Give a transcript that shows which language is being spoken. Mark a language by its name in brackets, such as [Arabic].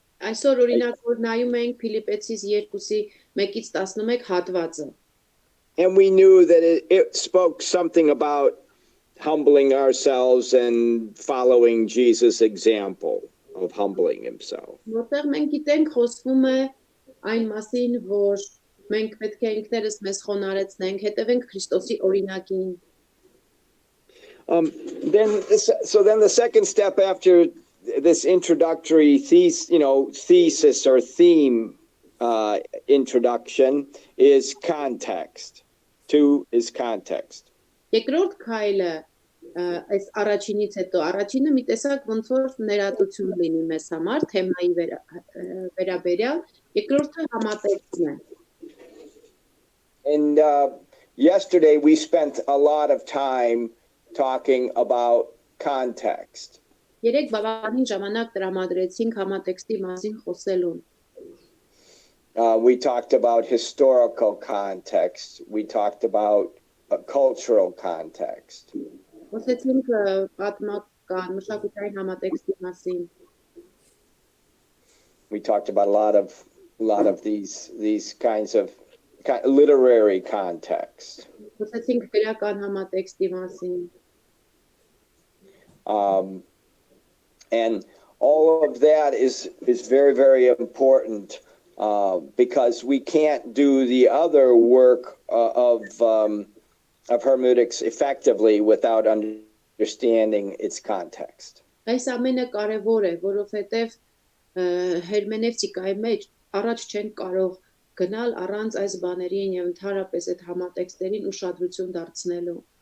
[Armenian] Այսօր օրինակ որ նայում ենք Փիլիպեցիս 2-ի 1-ից 11 հատվածը։ [English] And we knew that it spoke something about humbling ourselves and following Jesus' example of humbling himself. [Armenian] Որտեղ մենք գիտենք խոսվում է այն մասին, որ մենք պետք է ինքներս մեզ խոնարհեցնենք, հետևենք Քրիստոսի օրինակին։ [English] Then the second step after this introductory thesis or theme introduction is context. 2 is context. [Armenian] Երկրորդ քայլը այս առաջինից հետո առաջինը մի տեսակ ոնց որ ներածություն լինի մեզ համար թեմայի վերաբերյալ, երկրորդը համատեքստն է։ [English] And yesterday we spent a lot of time talking about context. [Armenian] Երեք բավականին ժամանակ տրամադրեցինք համատեքստի մասին խոսելուն։ [English] We talked about historical context. We talked about cultural context. [Armenian] Խոսեցինք պատմական, մշակութային համատեքստի մասին։ [English] We talked about a lot of these kinds of literary context. [Armenian] Խոսեցինք գրական համատեքստի մասին։ [English] And all of that is very, very important because we can't do the other work of hermeneutics effectively without understanding its context. [Armenian] Այս ամենը կարևոր է, որովհետև հերմենևտիկայի մեջ առաջ չենք կարող գնալ առանց այս բաներին եւ ընդհանրապես այդ համատեքստերին ուշադրություն դարձնելու։